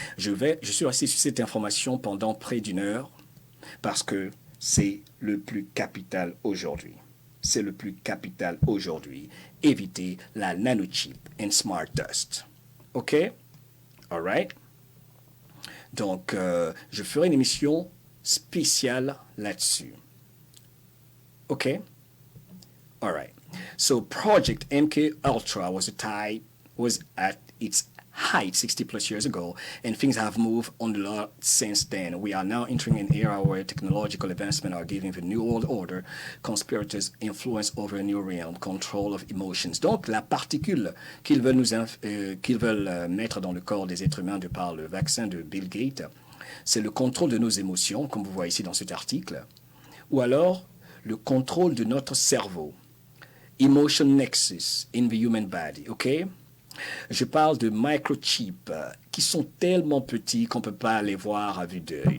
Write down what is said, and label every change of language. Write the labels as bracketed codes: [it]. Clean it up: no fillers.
[fr] Je suis resté sur cette information pendant près d'une heure parce que c'est le plus capital aujourd'hui. C'est le plus capital aujourd'hui. Évitez la nanochip [en] and smart dust. OK? All right? [fr] Donc, je ferai une émission spéciale là-dessus. [en] OK? All right. So, Project MK Ultra was at its height 60 plus years ago, and things have moved on a lot since then. We are now entering an era where technological advancements are giving the new world order conspirators influence over a new realm, control of emotions. [fr] Donc, la particule qu'ils veulent mettre dans le corps des êtres humains de par le vaccin de Bill Gates, c'est le contrôle de nos émotions, comme vous voyez ici dans cet article, ou alors le contrôle de notre cerveau. [en] Emotion nexus in the human body, OK? [fr] Je parle de microchips qui sont tellement petits qu'on ne peut pas les voir à vue d'œil.